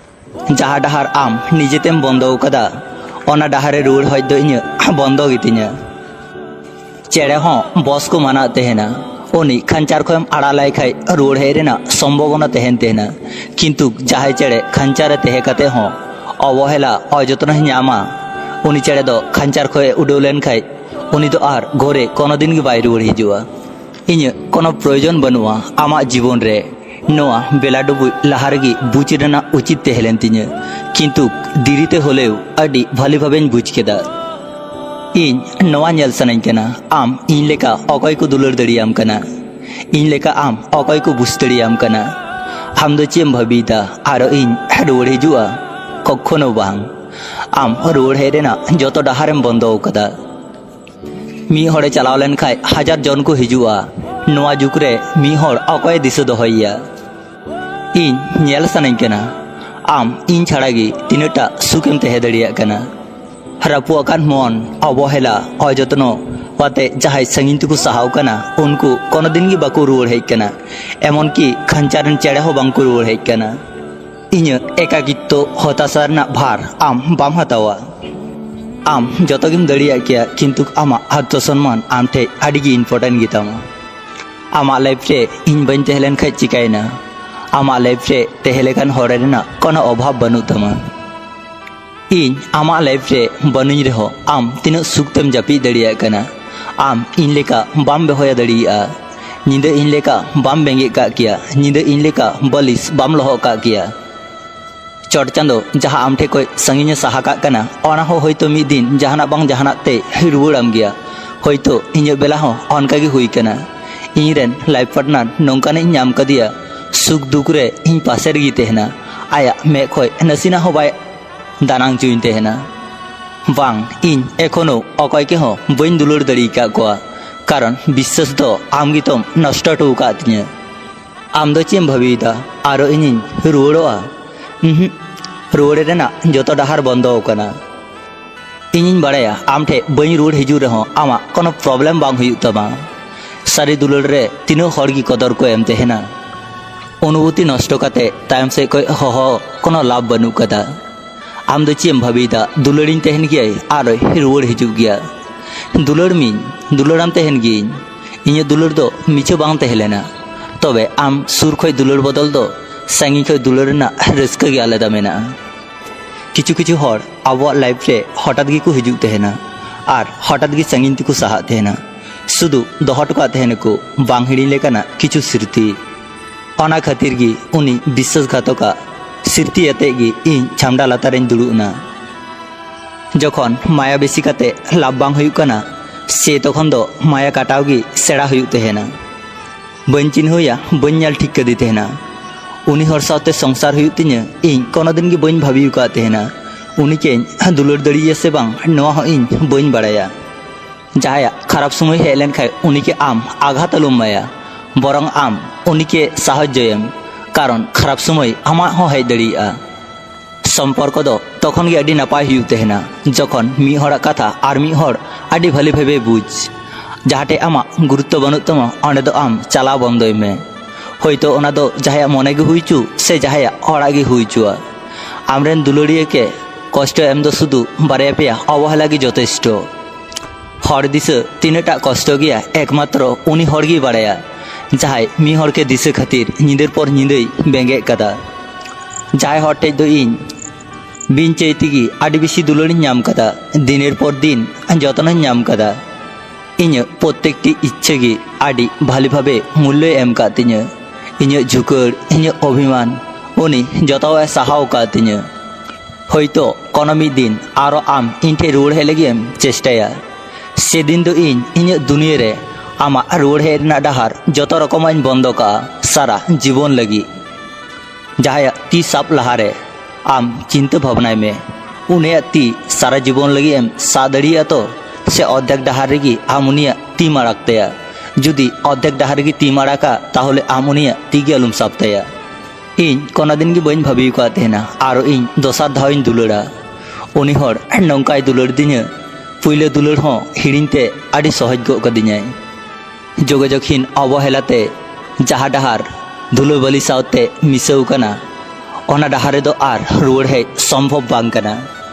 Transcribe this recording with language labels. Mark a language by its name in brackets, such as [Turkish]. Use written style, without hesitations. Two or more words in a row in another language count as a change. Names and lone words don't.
[Santali] जहाँ डहार आम निजेतेम बंदो कदा ओना डहारे रुड़ हयतो इᱧ बंदो गितिᱧᱟ। चेड़े हों बस को माना तहेना उनी खांचार खोम आड़ा लाई खाई रुड़ हेज रेना सम्भावना तहेन तेहना किन्तु जहाय चेड़े खांचारे तहे काते हों अवहेला अयजत्न नामा उनी चेड़े दो खांचार खोए उड़ाव लेन खाई उनी तो आर घरे कोनो दिन गे बाय रुड़ हिजुआ। इᱧ कोनो प्रयोजन बनुआ आमा जीवन रे नोआ बेला डुबुई लहा रेगे बुझ रेना उचित तहेलेन तिᱧा किन्तु दिरिते होलेव आडी भाली भावेñ बुझ केदा। इन नोआ नेल सानाñ कना आम इन लेका अकय को दुलार दाड़ियाम कना इन लेका आम अकय को बुझ दाड़ियाम कना आम दो चेम भाबीदा आरो इन रुड़ हिजुआ कखनो बांग आम रुड़ हेज रेना जतो डाहारेम बंदो कदा। मी हड़े चलाव लेन खाय हजार जन को हिजुआ नोआ जुग रे मी हड़ अकय दिशा दोहैया। इन नेल सानाñ कना आम इन छाड़ागी तिनाटा सुखेम तहे दाड़ियाग कना रापुआकान मन अवहेला अयजत्नो वाते जहाय संगीन तको साहाव कना उनको कोनो दिन गे बाको रुड़ हेज कना एमन कि खांचारेन चेड़े हो बांको रुड़ हेज कना। इᱧ एकाकित्व हताशा रना भार आम बाम हतावा आम जतोगेम दाड़ियाग गया किन्तु आमा आत्मसम्मान आम ठे आडिगे इम्पोर्टेंट गेतामा। आमा लाइफ रे इñ बाñ तहेलेन खाय चिकायना आमा लाइफ रे तहे लेखान हर रेना कोनो अभाव बानु तमा। इन आमा लाइफ रे बनुñ रेहो आम तिना सुखतेम जापी दाड़ियाग कना आम इन लेका बाम बेहया दाड़ियागा निदा इन लेका बाम बेंगे का किया निदा इन लेका बलिस बाम लहो का किया। चट चांदो जहाँ आम ठे कोई संगीन साहा का कना ओना हो होयतो मिद दिन जहाना बांग जहाना ते रुवाड़ाम गया होयतो इᱧ बेला हो अनका गे हुई कना। इñ रेन [English] life partner [Santali] नोंकानिñ नाम कदिया सुख दुख रे इñ पासे रेगे तहेना आया मे खोय नासिना हो बाय दानां चुईñ तहेना बांग इñ एखोनो अकय के हो बाñ दुलार दाड़ि का कोआ कारण विश्वास दो आम गितम नष्ट हटो का तिᱧा। आम दो चेम भाबीदा आरो इᱧ रुवाड़ोआ रुवाड़े रेना जतो डाहार बंदो कना। इᱧ बाड़ाया आम ठे बाñ रुड़ हिजु रेहो आमा कोनो प्रॉब्लम बांग हुयुग तमा सारी दुलार रे तिनो हर गी कदर को एम तहेना अनुभूति नष्ट काते तायम से कोई हहो कोनो लाभ बानु कदा। आम दो चेम भाबीदा दुलारिñ तहेन गियाय आरो रुवाड़ हिजुग गया दुलार मिñ दुलाराम तहेन गियाñ इᱧ दुलार दो मिछे बांग तहेलेना तबे आम सुर खोय दुलार बदल दो संगीन खोय दुलार रेना रस्का गे आलादा मेना। किछु किछु हर आबो लाइफ रे हठात गे को हिजुग तहेना आर हठात गे संगीन तको साहा तहेना शुधु दोहो टका तहेनको बांग हिड़िñ लेकाना किछु स्मृति ओना खातिर गे उनी विश्वासघातका स्मृति आते गे इñ छामडा लातारेñ दुड़ुबना। जखन माया बेसी काते लाभ बांग हुयुग कना से तखन दो माया काटाव गे सेड़ा हुयुग तहेना बाñ चिन्हया बाñ नेल ठीक कदे तहेना उनी हर साथे संसार हुयुग तिᱧा इñ कोनो दिन गे बाñ भाबिव का तहेना उनी केñ दुलार दाड़िया से बांग नोआ हो इñ बाñ बाड़ाया। जहाया खराब समय हेज लेन खाय उनी के आम आघात आलुम माया बरং आम उनी के साहाज्य एम कारण खराब समय आमा हो हेज दाड़ियागा। सम्पर्क दो तखन गे आडी नापाय हुयुग तहेना जखन मिद हराग कथा आर मिद हर आडी [Bangla] ভালো ভাবে [Santali] बुझ जहाटे आमा गुरुत्व बानुग तमा ओंडे दो आम चालाव बंदोय मे होयतो ओना दो जहाया मने गे हुइचु से जहाया हराग गे हुइचुआ। आमरेन दुलारिया के कष्ट एम दो शुधु बारया पेया अवहेला गे यथेष्ट हर दिशा तीनटा कष्ट गया एकमात्र उनी हर गे बाड़ाया जहाय मी हर के दिशा खातिर निदेर पर निदै बेंगे कदा। जहाय हर टेज दो इñ बिन चाइते गे आडी बेशी दुलारिñ नाम कदा [Bangla] দিনের পর দিন [Santali] जतनइñ नाम कदा इñ प्रत्येकटी इच्छा गे आडी [Bangla] ভালো ভাবে [Santali] मूल्य एम का तिᱧा इñ झुकार इñ अभिमान उनी जतावे साहाव का तिᱧा। होयतो कोनो मिद दिन आरो आम इñ ठे रुवाड़ हेज लागिएम चेष्टाया से दिन दो इñ इñ दुनिया रे आमा रुवाड़ हेज रेना डाहार जतो रकमाइñ बंद का सारा जीवन लगी। जहाया ती साब लहारे आम चिंता भावनाय में उनिया ती सारा जीवन लगी एम सा दाड़िया तो से अर्धेक डाहार रेगे आम उनिया ती माराक ताया जुदी अर्धेक डाहार रेगे ती माराका ताहले आम उनिया ती गे आलुम साब ताया। इñ कोनो दिन गे बाñ भाबिव का तहेना आरो इñ दोसार धाविñ दुलारा उनी हर नोंकाय दुलार दिñा पुइले दुलार हो हिड़िñते आडी सहज गो कदिñाय जोगाजोगहीन अवहेलाते जहाँ डाहार धुलो बाली सावते मिसाव कना ᱚᱱᱟ ᱰᱟᱦᱟᱨ ᱨᱮᱫᱚ ᱟᱨ ᱨᱩᱣᱟᱹᱲ ᱦᱮᱡ ᱥᱚᱢᱵᱷᱚᱵ ᱵᱟᱝ ᱠᱟᱱᱟ।